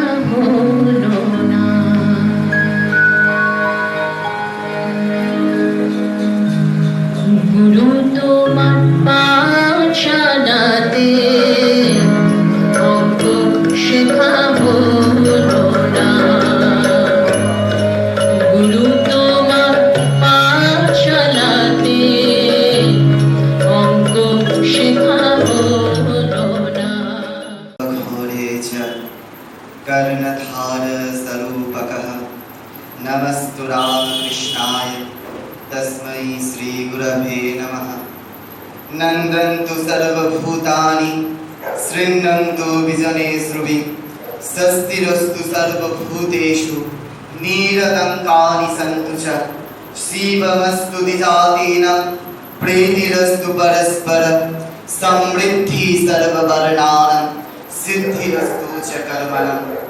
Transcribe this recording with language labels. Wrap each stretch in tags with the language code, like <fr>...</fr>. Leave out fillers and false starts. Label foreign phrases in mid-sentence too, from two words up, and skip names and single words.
<bn>হলো না। গুরু তোমার পাঠশালাতে অঙ্ক শেখা হলো না। গুরু তোমার পাঠশালাতে অঙ্ক শেখা হলো না।</bn> <sa>कर्णधार स्वरूपकः नमस्तु रामकृष्णाय तस्मै श्री गुरवे नमः। नन्दन्तु सर्वभूतानि शृण्वन्तु विजनेष्वपि स्वस्तिरस्तु सर्वभूतेषु निरतङ्कानि सन्तु च शिवमस्तु द्विजातीनां प्रीतिरस्तु परस्पर समृद्धि सर्ववर्णानां सिद्धिरस्तु च कर्मणाम्।</sa>